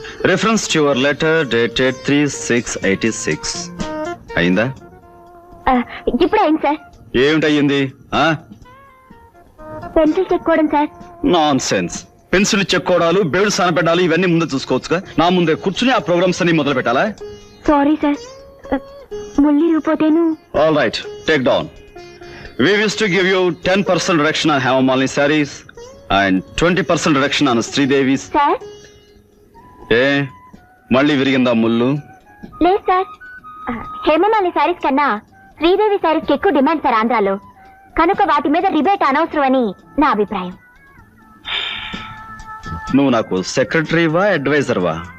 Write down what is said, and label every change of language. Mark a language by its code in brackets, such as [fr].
[en] Reference to your letter dated 3/6/86. [te] అయిందా? ఇప్పుడు అయింది sir. ఏమిటయ్యింది? Pencil చెక్కోవడం sir. [en] Nonsense. [te] Pencil చెక్కోవడాలు, బేడు సానపెట్టాలి, ఇవన్నీ ముందే చూసుకోవచ్చుగా. నా ముందే కూర్చుని ఆ ప్రోగ్రామ్స్ అన్ని మొదలు పెట్టాలా? Sorry sir, ముల్లి రూపోతేను. [en] All right, take down. We wish to give you 10% reduction on Hemamalini sarees and 20% reduction on Sridevi's. [te] Sir మళ్ళీ విరిగిందా ముళ్ళు? లేదు సార్, హేమమాలిని సారీస్ కన్నా శ్రీదేవి సారీస్ కి ఎక్కువ డిమాండ్ సార్ ఆంధ్రాలో. కనుక వాటి మీద రిబేట్ అనవసరం అని నా అభిప్రాయం. నువ్వు నాకు సెక్రటరీవా, అడ్వైజర్వా?